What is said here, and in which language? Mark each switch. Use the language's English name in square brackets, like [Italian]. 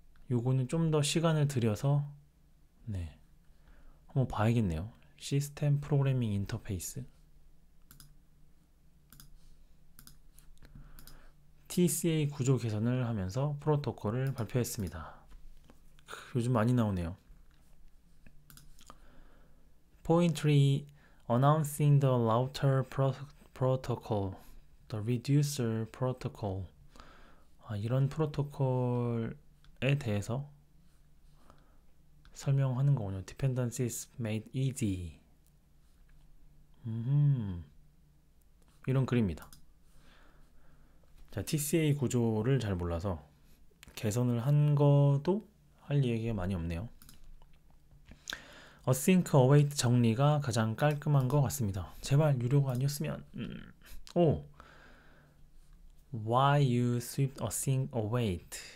[Korean] 요거는 좀 더 시간을 들여서 네, 한번 봐야겠네요. 시스템 프로그래밍 인터페이스. TCA 구조 개선을 하면서 프로토콜을 발표했습니다. 요즘 많이 나오네요. [English] Pointry announcing the router protocol, the reducer protocol. [Korean] 이런 프로토콜에 대해서 설명하는 거군요. [English] Dependencies made easy. [Korean] 이런 글입니다. 자, TCA 구조를 잘 몰라서 개선을 한 것도 할 얘기가 많이 없네요. Async await 정리가 가장 깔끔한 것 같습니다. 제발 유료가 아니었으면. [English] Why you swift async await?